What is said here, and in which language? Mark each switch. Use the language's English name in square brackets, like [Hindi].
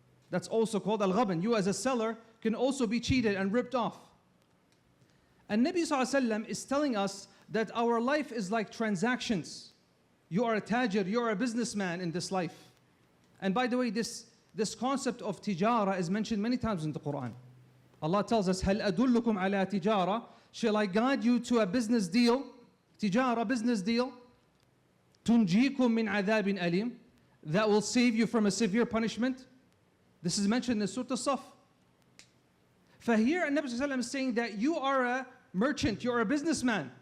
[English] That's also called al-ghabn. You as a seller can also be cheated and ripped off. And Nabi ﷺ is telling us that our life is like transactions. You are a tajir, you are a businessman in this life. And by the way, this concept of tijara is mentioned many times in the Quran. Allah tells us, [Arabic] هَلْ أَدُلُّكُمْ عَلَى تِجَارَةٍ. [English] Shall I guide you to a business deal? Tijara, business deal. [Arabic] تُنْجِيكُم مِّنْ عَذَابٍ أَلِيمٍ. [English] That will save you from a severe punishment. This is mentioned in Surah As-Saff. For here, Nabi sallallahu alayhi wa sallam is saying that you are a merchant, you are a businessman.